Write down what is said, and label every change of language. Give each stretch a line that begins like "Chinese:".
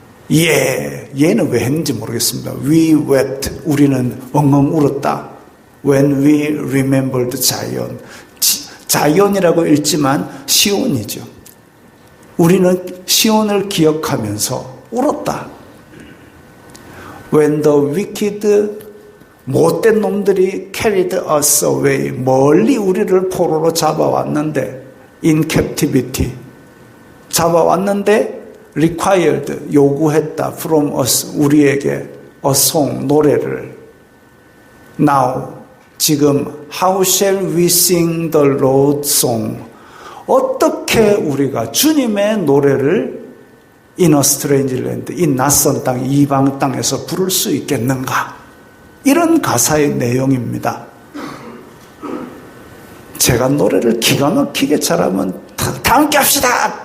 Korean: 얘는 왜 했는지 모르겠습니다.
English: We wept.
Korean: 우리는 엉엉 울었다.
English: When we remembered Zion.
Korean: 자이온이라고 읽지만 시온이죠. 우리는 시온을 기억하면서 울었다.
English: When the wicked,
Korean: 못된 놈들이
English: carried us away.
Korean: 멀리 우리를 포로로 잡아왔는데,
English: in captivity.
Korean: 잡아왔는데,
English: required,
Korean: 요구했다.
English: from us,
Korean: 우리에게
English: a song,
Korean: 노래를.
English: Now,
Korean: 지금
English: how shall we sing the Lord's song?
Korean: 어떻게 우리가 주님의 노래를
English: in a strange land,
Korean: 이 낯선 땅, 이방 땅에서 부를 수 있겠는가? 이런 가사의 내용입니다. 제가 노래를 기가 막히게 잘하면 다 함께 합시다!